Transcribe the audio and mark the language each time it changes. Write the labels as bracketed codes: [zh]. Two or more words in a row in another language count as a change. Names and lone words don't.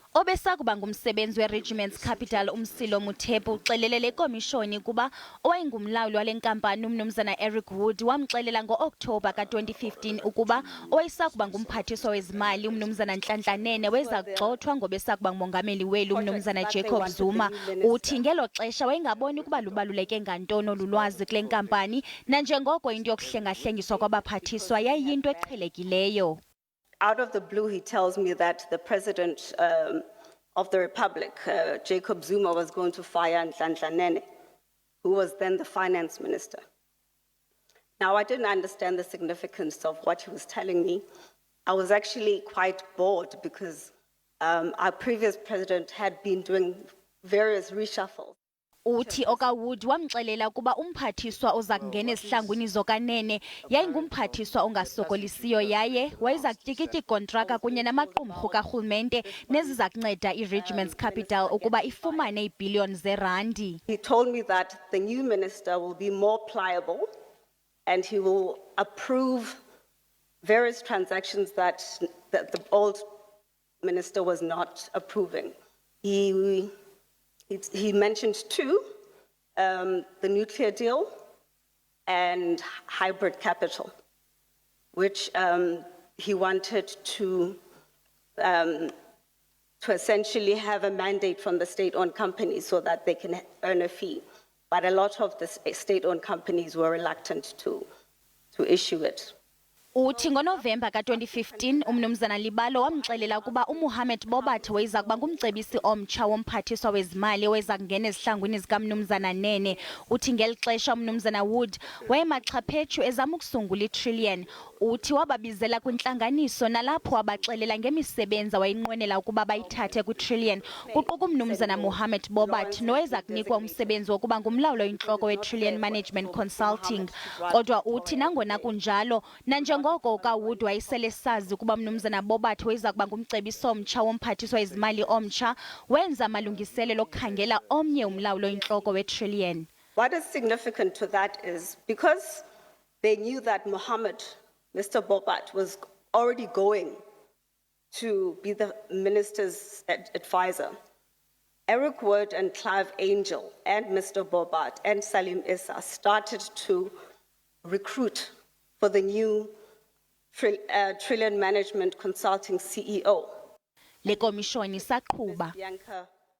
[xh] Obesakuba ngumsebenzi weRegiments Capital uMsilo Mothepu uxelele le komishoni kuba owayengumlawuli wale nkampani uMnumzana Wood wamxelela ngoOctober ka-2015 ukuba owayesakuba ngumphathiswa wezimali uMnumzana Nhlanhla Nene wayezakugxothwa ngobesakuba ngumongameli welu uMnumzana Zuma. Uthi ngelo xesha wayengaboni ukuba lubaluleke ngantoni olu lwazi kule nkampani nanjengoko into yokuhlengahlengiswa kwabaphathiswa yayiyinto eqhelekileyo. [en] Out of the blue, he tells me that the president of the Republic, Zuma, was going to fire Nhlanhla Nene, who was then the finance minister. Now, I didn't understand the significance of what he was telling me. I was actually quite bored because our previous president had been doing various reshuffles. [xh] Uthi Wood wamxelela kuba umphathiswa oza kungena ezihlangwini zokanene yayingumphathiswa ongasokolisiyo yaye wayeza kutyikitya ikontraka kunye namaqumrhu karhulumente neziza kunceda iRegiments Capital ukuba ifumane iibhiliyoni zerandi. [en] He told me that the new minister will be more pliable and he will approve various transactions that the old minister was not approving. He mentioned two, the nuclear deal and hybrid capital, which he wanted to essentially have a mandate from the state-owned companies so that they can earn a fee. But a lot of the state-owned companies were reluctant to issue it. [xh] Uthi ngoNovemba ka-2015 uMnumzana Libalo wamxelela ukuba uMohamed Bobat wayeza kuba ngumcebisi omtsha womphathiswa wezimali oweza kungena ezihlangwini zikaMnumzana Nene. Uthi ngeli xesha uMnumzana Wood wayemaxhaphetshu ezama ukusungula i-trillion. Uthi wababizela kwintlanganiso nalapho wabaxelela ngemisebenzi wayinqwenela ukuba bayithathe kwi-trillion. Kuquka uMnumzana Mohamed Bobat noweza kunikwa umsebenzi wokuba ngumlawuli oyintloko we-Trillion Management Consulting. Kodwa uthi nangona kunjalo ngoko Wood wayesele sazi ukuba uMnumzana Bobat wayeza kuba ngumcebisi omtsha womphathiswa wezimali omtsha wenza amalungiselelo okukhangela omnye umlawuli oyintloko we-trillion. [en] What is significant to that is because they knew that Mr. Bobat was already going to be the minister's advisor. Wood and Clive Angel and Mr. Bobat and Salim Issa started to recruit for the new Trillion Management Consulting CEO. [xh] Le komishoni saqhuba.